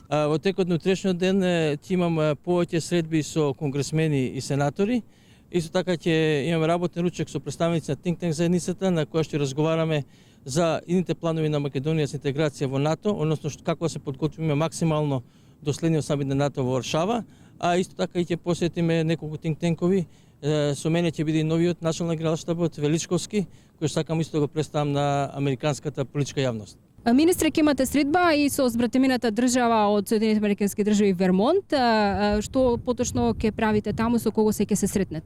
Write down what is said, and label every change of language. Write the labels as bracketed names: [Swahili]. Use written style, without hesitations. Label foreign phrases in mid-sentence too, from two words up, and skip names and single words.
[Macedonian] Во текот на утрешниот ден ќе имам повеќе средби со конгресмени и сенатори. Исто така ќе имаме работен ручек со представници на [English] Think Tank [Macedonian] заедницата на која ќе разговараме за идните планови на Македонија за интеграција во НАТО, односно како да се подготвиме максимално до следниот самит на НАТО во Варшава, а исто така и ќе посетиме неколку [English] think tank-ови. [Macedonian] Со мене ќе биде и новиот началник на Генералштабот Величковски, кој сакам исто да го представам на американската политичка јавност. Министре, ќе имате средба и со збратимината држава од Соединетите американски држави Вермонт. Што поточно ќе правите таму, со кого се ќе се сретнете?